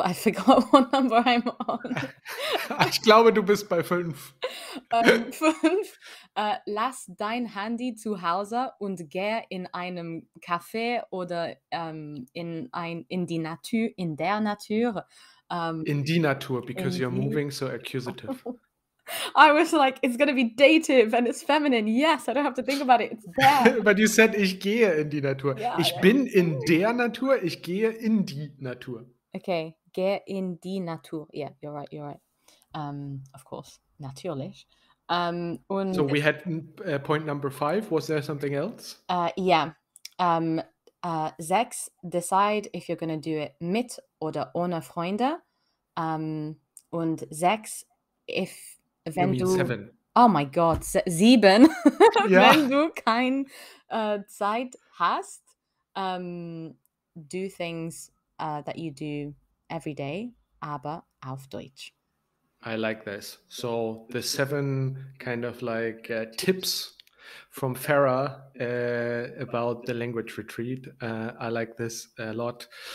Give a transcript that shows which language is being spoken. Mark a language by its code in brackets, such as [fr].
[en] I forgot what number I'm on. [de] Ich glaube, du bist bei 5. 5. Lass dein Handy zu Hause und geh in einem Café oder in der Natur. In die Natur, [en] because you're moving so accusative. I was like, it's going to be dative and it's feminine. Yes, I don't have to think about it. It's there. But you said, [de] ich gehe in die Natur. Ja, ich bin in der Natur, ich gehe in die Natur. [en] Okay, [de] geh in die Natur. [en] Yeah, you're right. Of course, natürlich. So we had point number 5. Was there something else? Yeah. 6. Decide if you're going to do it [de] mit oder ohne Freunde. Und 6. Wenn du 7. [en] Oh my God, 7. [de] Ja. Wenn du keine Zeit hast, [en] do things that you do every day, [de] aber auf Deutsch. [en] I like this. So the 7 kind of like tips from Farah about the language retreat. I like this a lot.